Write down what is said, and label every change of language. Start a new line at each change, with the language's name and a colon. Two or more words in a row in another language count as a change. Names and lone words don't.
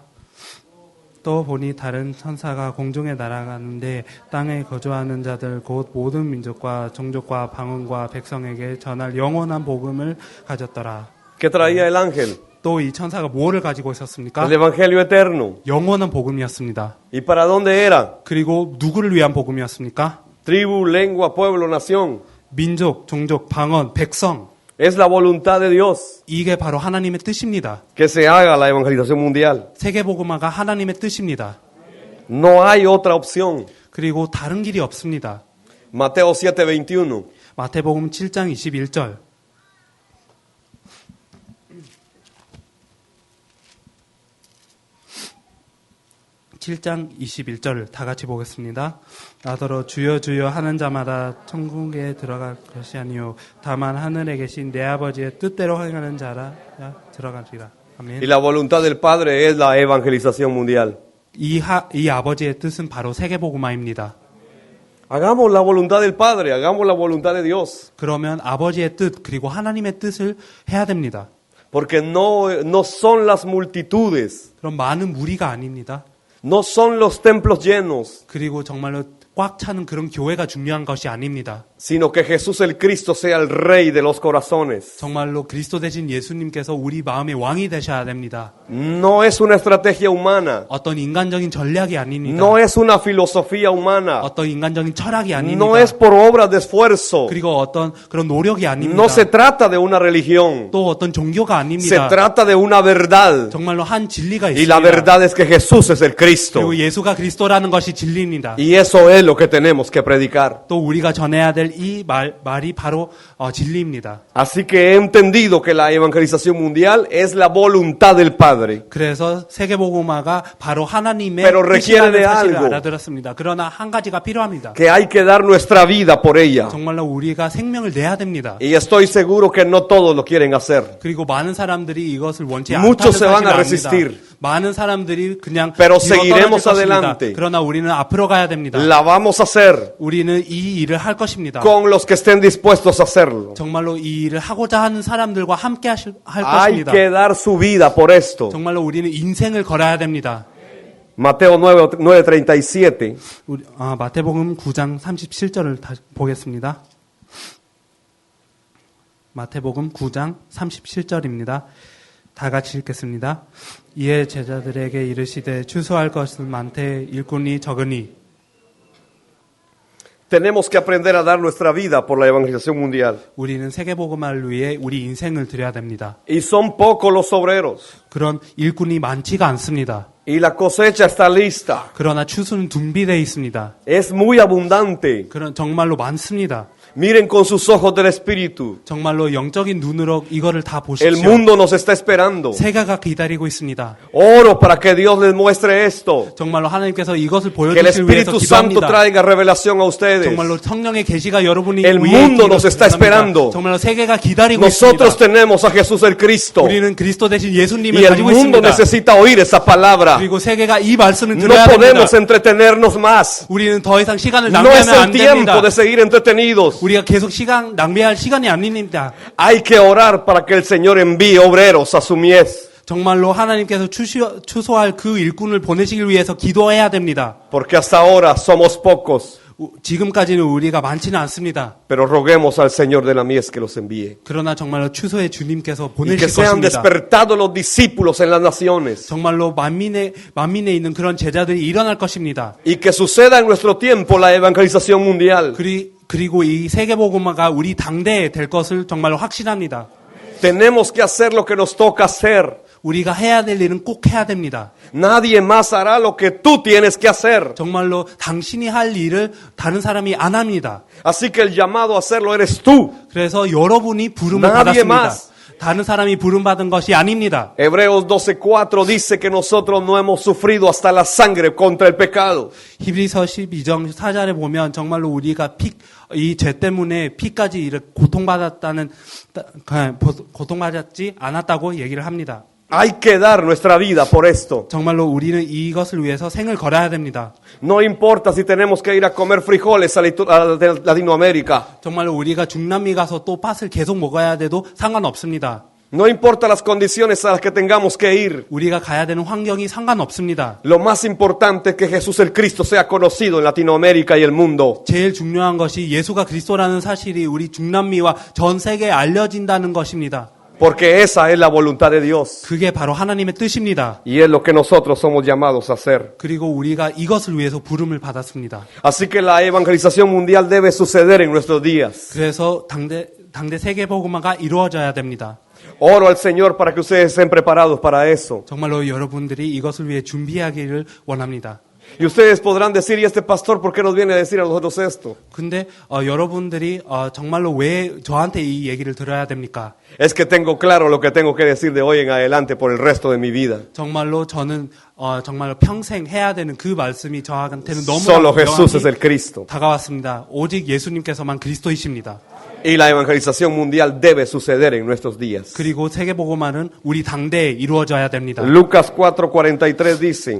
Korean: 또 보니 다른 천사가 공중에 날아가는데 땅에 거주하는 자들 곧 모든 민족과 종족과 방언과 백성에게 전할 영원한 복음을 가졌더라.
Spanish: ¿qué traía el ángel?
Korean: 또 이 천사가 뭐를 가지고 있었습니까?
Spanish: El evangelio eterno.
Korean: 영원한 복음이었습니다.
Spanish: ¿Y para dónde era?
Korean: 그리고 누구를 위한 복음이었습니까?
Spanish: Tribu, lengua, pueblo, nación.
Korean: 민족, 종족, 방언, 백성.
Spanish: Es la voluntad de Dios
Korean: 이게 바로 하나님의 뜻입니다.
Spanish: que se haga la evangelización mundial.
Korean: 세계복음화가 하나님의 뜻입니다.
Spanish: No hay otra opción.
Korean: 그리고 다른 길이 없습니다.
Spanish: Mateo 7:21.
Korean: 마태복음 7장 21절. 7장 21절을 다 같이 보겠습니다. 나더러 주여 주여 하는 자마다 천국에 들어갈 것이 아니요 다만 하늘에 계신 내 아버지의 뜻대로 행하는 자라 들어가리라. 아멘.
Spanish: Y la voluntad del Padre es la evangelización mundial.
Korean: 이 아버지의 뜻은 바로 세계복음화입니다.
Spanish: Hagamos la voluntad del Padre, hagamos la voluntad de Dios.
Korean: 그러면 아버지의 뜻 그리고 하나님의 뜻을 해야 됩니다.
Spanish: Porque no son las multitudes,
Korean: 그럼 많은 무리가 아닙니다.
Spanish: no son los templos llenos,
Korean: 그리고 정말로 꽉 차는 그런 교회가 중요한 것이 아닙니다.
Spanish: sino que Jesús el Cristo sea el Rey de los corazones.
Korean: 정말로 그리스도 대신 예수님께서 우리 마음의 왕이 되셔야 됩니다.
Spanish: No es una estrategia humana,
Korean: 어떤 인간적인 전략이 아닙니다.
Spanish: no es una filosofía humana,
Korean: 어떤 인간적인 철학이 아닙니다.
Spanish: no es por obras de esfuerzo,
Korean: 그리고 어떤 그런 노력이 아닙니다.
Spanish: no se trata de una religión,
Korean: 또 어떤 종교가
Spanish: se
Korean: 아닙니다.
Spanish: trata de una verdad.
Korean: 정말로 한 진리가
Spanish: Y la
Korean: 있습니다.
Spanish: verdad es que Jesús es el Cristo.
Korean: 그리고 예수가 그리스도라는 것이 진리입니다.
Spanish: Y eso es lo que tenemos que predicar.
Korean: 또 우리가 전해야 될 이 말이 바로 진리입니다.
Spanish: Así que he entendido que la evangelización mundial es la voluntad del Padre.
Korean: 그래서 세계복음화가 바로 하나님의
Spanish: Pero requiere de
Korean: 뜻이라는 사실을
Spanish: algo.
Korean: 알아들었습니다. 그러나 한 가지가 필요합니다.
Spanish: Que hay que dar nuestra vida por ella.
Korean: 정말로 우리가 생명을 내야 됩니다.
Spanish: Y estoy seguro que no todos lo quieren hacer.
Korean: 그리고 많은 사람들이 이것을 원치
Spanish: Muchos
Korean: 않다는
Spanish: se van a
Korean: 사실을
Spanish: resistir.
Korean: 압니다. 많은 사람들이 그냥
Spanish: Pero
Korean: 뒤로
Spanish: seguiremos
Korean: 떨어질 것입니다.
Spanish: adelante.
Korean: 그러나 우리는 앞으로 가야 됩니다.
Spanish: La vamos a hacer
Korean: 우리는 이 일을 할 것입니다.
Spanish: con los que estén dispuestos a hacerlo.
Korean: 정말로 이 일을 하고자 하는 사람들과 함께 할
Spanish: Hay
Korean: 것입니다.
Spanish: que dar su vida por esto.
Korean: 정말로 우리는 인생을 걸어야 됩니다.
Spanish: Mateo 9:37.
Korean: 마태복음 9장 37절을 다시 보겠습니다. 마태복음 9장 37절입니다. 다 같이 읽겠습니다. 이에 제자들에게 이르시되 추수할 것은 많되 일꾼이 적으니.
Spanish: Tenemos que aprender a dar nuestra vida por la evangelización mundial.
Korean: 우리는 세계복음화를 위해 우리 인생을 드려야 됩니다.
Spanish: Y son pocos los obreros.
Korean: 그런 일꾼이 많지가 않습니다.
Spanish: Y la cosecha está lista.
Korean: 그러나 추수는 준비되어 있습니다.
Spanish: Es muy abundante.
Korean: 그런 정말로 많습니다.
Spanish: Miren con sus ojos del Espíritu.
Korean: 정말로 영적인 눈으로 이거를 다
Spanish: El
Korean: 보십시오.
Spanish: mundo nos está esperando.
Korean: 세계가 기다리고 있습니다.
Spanish: Oro para que Dios les muestre esto.
Korean: 정말로 하나님께서 이것을
Spanish: Que el
Korean: 보여주실 위해서
Spanish: Espíritu Santo
Korean: 기도합니다.
Spanish: traiga revelación a ustedes.
Korean: 정말로 성령의 계시가 여러분이
Spanish: El
Korean: 위해
Spanish: mundo nos está
Korean: 기도합니다.
Spanish: esperando.
Korean: 정말로 세계가 기다리고
Spanish: Nosotros
Korean: 있습니다.
Spanish: tenemos a Jesús el Cristo.
Korean: 우리는 그리스도 대신 예수님을
Spanish: Y el
Korean: 가지고
Spanish: mundo
Korean: 있습니다.
Spanish: necesita oír esa palabra.
Korean: 그리고 세계가 이 말씀을
Spanish: No
Korean: 들어야 됩니다.
Spanish: podemos entretenernos más.
Korean: 우리는 더 이상 시간을
Spanish: No es
Korean: 낭비하면
Spanish: el
Korean: 안
Spanish: tiempo
Korean: 됩니다.
Spanish: de seguir entretenidos.
Korean: 우리가 계속 시간 낭비할 시간이 아닙니다.
Spanish: Hay que orar para que el Señor envíe obreros a su mies.
Korean: 정말로 하나님께서 추수할 그 일꾼을 보내시길 위해서 기도해야 됩니다.
Spanish: Porque hasta ahora somos pocos.
Korean: 지금까지는 우리가 많지는 않습니다.
Spanish: Pero roguemos al Señor de la mies que los envíe.
Korean: 그러나 정말로 추수의 주님께서
Spanish: Y que
Korean: 보내실
Spanish: sean
Korean: 것입니다.
Spanish: despertados los discípulos en las naciones.
Korean: 정말로 만민에 있는 그런 제자들이 일어날 것입니다.
Spanish: Y que suceda en nuestro tiempo la evangelización mundial.
Korean: 그리고 이 세계복음화가 우리 당대에 될 것을 정말로 확신합니다.
Spanish: Tenemos que hacer lo que nos toca hacer.
Korean: 우리가 해야 될 일은 꼭 해야 됩니다.
Spanish: Nadie más hará lo que tú tienes que hacer.
Korean: 정말로 당신이 할 일을 다른 사람이 안 합니다.
Spanish: Así que el llamado a hacerlo eres tú.
Korean: 그래서 여러분이 부름을
Spanish: Nadie
Korean: 받았습니다.
Spanish: más.
Korean: 다른 사람이 부름받은 것이 아닙니다.
Spanish: Hebreos 12:4 dice que nosotros no hemos sufrido hasta la sangre contra el pecado.
Korean: 히브리서 12장 4절에 보면 정말로 우리가 이 죄 때문에 피까지 이렇게 고통받지 않았다고 얘기를 합니다.
Spanish: Hay que dar nuestra vida por esto.
Korean: 정말로 우리는 이것을 위해서 생을 걸어야 됩니다.
Spanish: No importa si tenemos que ir a comer frijoles a Latinoamérica.
Korean: 정말로 우리가 중남미 가서 또 팥을 계속 먹어야 돼도 상관없습니다.
Spanish: No importa las condiciones a las que tengamos que ir.
Korean: 우리가 가야 되는 환경이 상관없습니다.
Spanish: Lo más importante es que Jesús el Cristo sea conocido en Latinoamérica y el mundo.
Korean: 제일 중요한 것이 예수가 그리스도라는 사실이 우리 중남미와 전 세계에 알려진다는 것입니다.
Spanish: Porque esa es la voluntad de Dios.
Korean: 그게 바로 하나님의 뜻입니다.
Spanish: Y es lo que nosotros somos llamados a hacer.
Korean: 그리고 우리가 이것을 위해서 부름을 받았습니다.
Spanish: Así que la evangelización mundial debe suceder en nuestros días.
Korean: 그래서 당대 세계복음화가 이루어져야 됩니다.
Spanish: Oro al Señor para que ustedes estén preparados para eso.
Korean: 정말로 여러분들이 이것을 위해 준비하기를 원합니다.
Spanish: Y ustedes podrán decir, ¿y este pastor por qué nos viene a decir a nosotros esto?
Korean: 근데 여러분들이 정말로 왜 저한테 이 얘기를 들어야 됩니까?
Spanish: Es que tengo claro lo que tengo que decir de hoy en adelante por el resto de mi vida.
Korean: 정말로 저는 정말로 평생 해야 되는 그 말씀이 저한테는
Spanish: Solo Jesús es
Korean: 너무나
Spanish: el Cristo.
Korean: 다가왔습니다. 오직 예수님께서만 그리스도이십니다.
Spanish: Y la evangelización mundial debe suceder en nuestros días.
Korean: 그리고 세계복음화는 우리 당대에 이루어져야 됩니다.
Spanish: Lucas 4:43 dice,